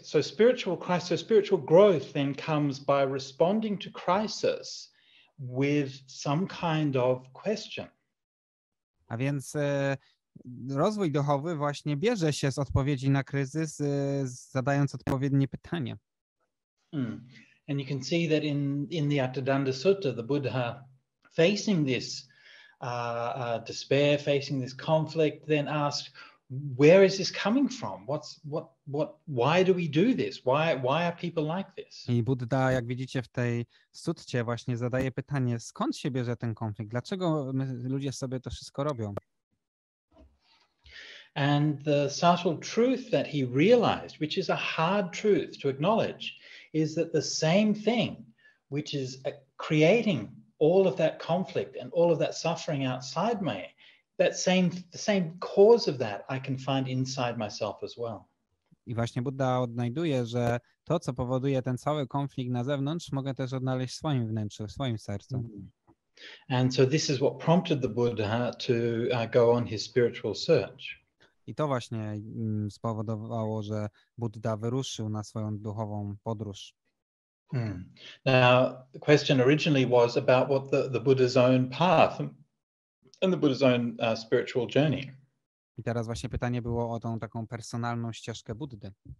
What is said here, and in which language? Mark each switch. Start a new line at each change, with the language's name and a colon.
English: So spiritual growth then comes by responding to crisis with some kind of question.
Polish: A więc rozwój duchowy właśnie bierze się z odpowiedzi na kryzys, zadając odpowiednie pytania.
English: And you can see that in the Atthadanda Sutta, the Buddha, facing this despair, facing this conflict, then asked, where is this coming from? Why do we do this? Why are people like this?
Polish: I Buddha, jak widzicie w tej sutcie, właśnie zadaje pytanie, skąd się bierze ten konflikt? Dlaczego ludzie sobie to wszystko robią?
English: And the subtle truth that he realized, which is a hard truth to acknowledge, is that the same thing, which is creating all of that conflict and all of that suffering outside me, the same cause of that I can find inside myself as well.
Polish: I właśnie Buddha odnajduje, że to, co powoduje ten cały konflikt na zewnątrz, mogę też odnaleźć w swoim wnętrzu, w swoim sercu.
English: And so this is what prompted the Buddha to go on his spiritual search.
Polish: I to właśnie spowodowało, że Buddha wyruszył na swoją duchową podróż.
English: Now, the question originally was about what the Buddha's own path and the Buddha's own spiritual journey.
Polish: I teraz właśnie pytanie było o tą taką personalną ścieżkę Buddy.